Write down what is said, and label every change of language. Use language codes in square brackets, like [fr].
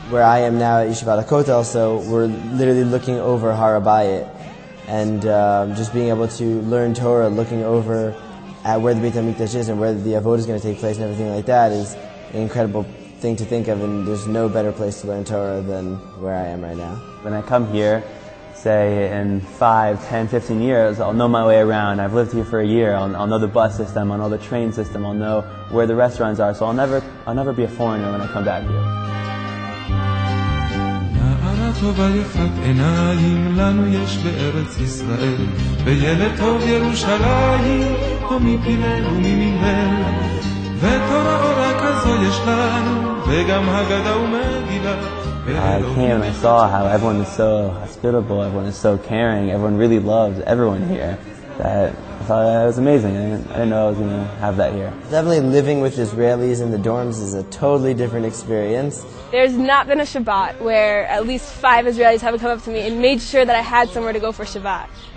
[en] Where I am now at Yeshivat HaKotel, so we're literally looking over Har HaBayit, and just being able to learn Torah, looking over at where the Beit HaMikdash is and where the Avodah is going to take place and everything like that is an incredible thing to think of, and there's no better place to learn Torah than where I am right now. When I come here, say in 5, 10, 15 years, I'll know my way around. I've lived here for a year. I'll know the bus system, I'll know the train system, I'll know where the restaurants are, so I'll never be a foreigner when I come back here. [he] טובה יפת עיניים לנו יש בארץ ישראל, וילד טוב ירושלים, ומפילל וממילל, ותורה אורה כזו יש לנו, וגם הגדה ומגילה. [en] I came and I saw how everyone is so hospitable, everyone is so caring, everyone really loves everyone here. That I thought it was amazing. I didn't know I was going to have that here. Definitely living with Israelis in the dorms is a totally different experience. There's not been a Shabbat where at least 5 Israelis haven't come up to me and made sure that I had somewhere to go for Shabbat.